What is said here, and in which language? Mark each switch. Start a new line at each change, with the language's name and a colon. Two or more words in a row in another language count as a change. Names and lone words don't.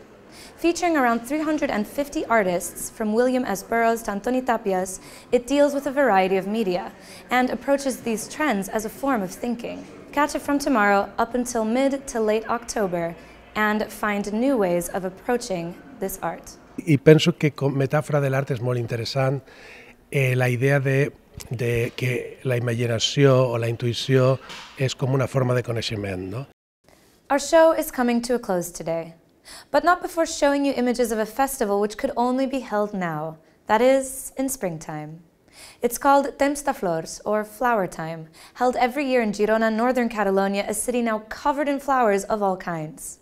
English: Featuring around 350 artists, from William S. Burroughs to Antoni Tapias, it deals with a variety of media and approaches these trends as a form of thinking. Catch it from tomorrow up until mid to late October and find new ways of approaching this art.
Catalan: I penso que com metàfora de l'art és molt interessant la idea de que la imaginació o la intuïció és com una forma de coneixement, no?
English: Our show is coming to a close today, but not before showing you images of a festival which could only be held now, that is, in springtime. It's called Temps de Flors, or Flower Time, held every year in Girona, northern Catalonia, a city now covered in flowers of all kinds.